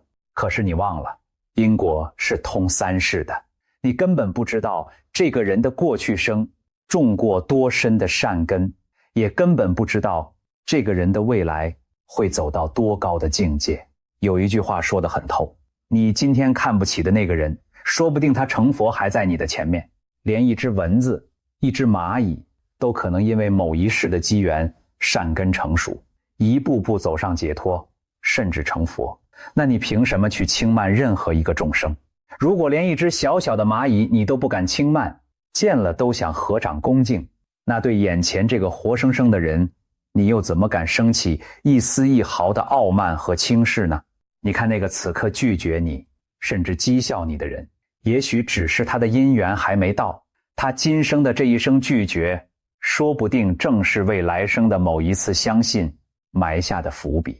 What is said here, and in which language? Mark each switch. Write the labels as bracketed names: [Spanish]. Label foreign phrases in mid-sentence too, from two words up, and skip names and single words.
[Chinese] 可是你忘了，因果是通三世的，你根本不知道這個人的過去生種過多深的善根，也根本不知道這個人的未來會走到多高的境界。有一句話說得很透，你今天看不起的那個人，說不定他成佛還在你的前面。連一隻蚊子、一隻螞蟻都可能因為某一世的機緣善根成熟，一步步走上解脫，甚至成佛。那你憑什麼去輕慢任何一個众生？如果連一隻小小的螞蟻你都不敢輕慢，見了都想合掌恭敬，那对眼前這個活生生的人，你又怎麼敢生起一絲一毫的傲慢和輕視呢？你看那個此刻拒絕你，甚至讥笑你的人，也許只是他的因緣還沒到，他今生的這一聲拒絕，說不定正是為來生的某一次相信埋下的伏筆。